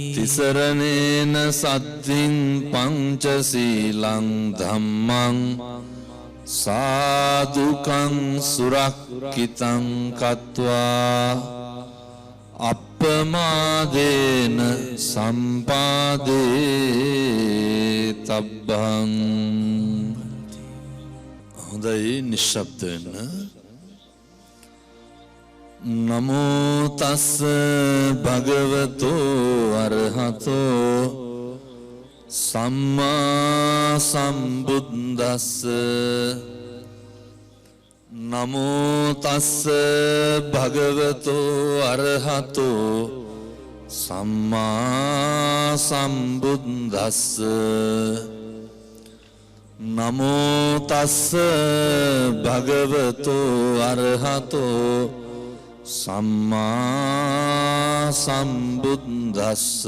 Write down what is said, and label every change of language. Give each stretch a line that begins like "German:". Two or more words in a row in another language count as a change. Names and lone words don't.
Pali: තිසරණේන සද්ධින් පංචශීලං ධම්මං සාදුකං සුරක්ඛිතං කତ୍වා අප්පමාදේන සම්පාදේ තබ්බං.
Sinhala: හොඳයි, නිශ්ශබ්ද වෙන්න.
Pali: නමෝ තස්ස භගවතෝ අරහතෝ සම්මා සම්බුද්දස්ස. නමෝ තස්ස භගවතෝ අරහතෝ සම්මා සම්බුද්දස්ස නමෝ තස්ස භගවතෝ අරහතෝ සම්මා සම්බුද්දස්ස